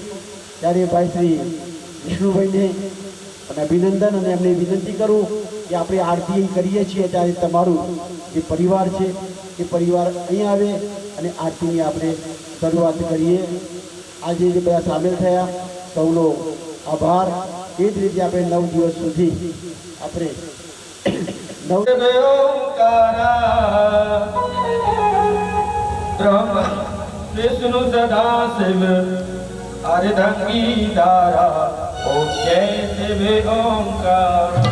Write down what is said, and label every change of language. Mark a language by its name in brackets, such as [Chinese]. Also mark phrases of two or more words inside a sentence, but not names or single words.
[Gujarati] ત્યારે ભાઈ શ્રી વિષ્ણુભાઈને અને અભિનંદન અને એમને વિનંતી કરું કે આપણે આરતી કરીએ છીએ ત્યારે તમારું જે પરિવાર છે એ પરિવાર અહીં આવે અને આરતીની આપણે શરૂઆત કરીએ। આજે જે બધા સામેલ થયા સૌનો આભાર। એ જ રીતે આપણે 9 દિવસ સુધી આપણે [Hindi] ब्रह्म विष्णु सदा शिव अर्धंगी दारा ओम जय शिव ओंकार।